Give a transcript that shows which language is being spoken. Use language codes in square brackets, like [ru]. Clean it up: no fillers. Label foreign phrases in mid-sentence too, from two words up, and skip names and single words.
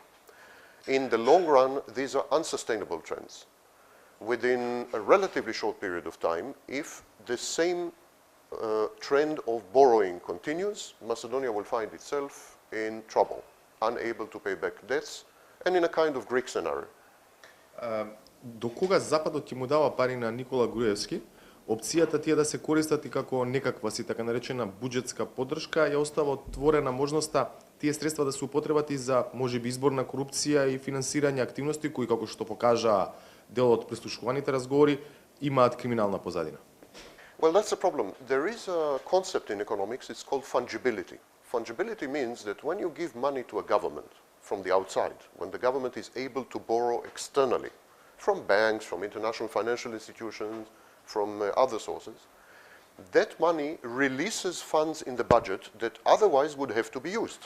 [en] In the long run, these are unsustainable trends. Within a relatively short period of time, if the same trend of borrowing continues, Macedonia will find itself in trouble, unable to pay back debts, and in a kind of Greek scenario. [mk] До кога Западот ќе му дава пари на Никола Груевски, опцијата тие да се користат и како некаква си така наречена буџетска поддршка ја остава отворена можноста тие средства да се употребат и за можеби изборна корупција и финансирање активности кои, како што покажа дел од прислушуваните разговори, имаат криминална позадина. [en] Well, that's the problem. There is a concept in economics, it's called fungibility. Fungibility means that when you give money to a government from the outside, when the government is able to borrow externally, from banks, from international financial institutions, from other sources, that money releases funds in the budget that otherwise would have to be used.